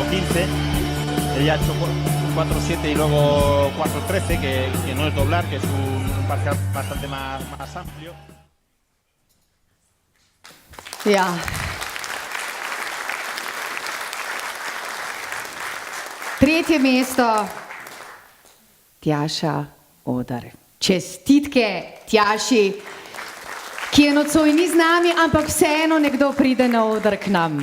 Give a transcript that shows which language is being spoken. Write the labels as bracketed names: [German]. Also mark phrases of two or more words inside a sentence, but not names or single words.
[Spanish] 4-13. Ella ha hecho 4-7 y luego 4-13, que no es doblar, que es un parcial bastante más amplio. [Slovenian] Ja. Tretje mesto, Tjaša Oder. Čestitke Tjaši, ki je nocoj ni z nami, ampak vseeno nekdo pride na oder k nam.